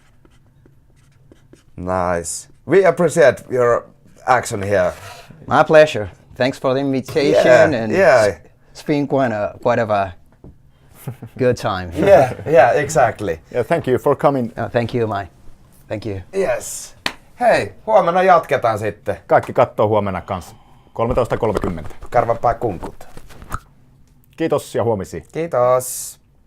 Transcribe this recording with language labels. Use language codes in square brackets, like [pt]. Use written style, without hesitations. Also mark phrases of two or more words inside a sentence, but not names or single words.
[en] Nice. We appreciate your action here. My pleasure. Thanks for the invitation, and it's been quite of a good time. Yeah, exactly. Yeah, thank you for coming. Thank you, Mai. Thank you. Yes. [fi] Hei, huomenna jatketaan sitten. Kaikki kattoo huomenna kanssa. 13.30. Karvapää kunkut. Kiitos ja huomisiin. Kiitos.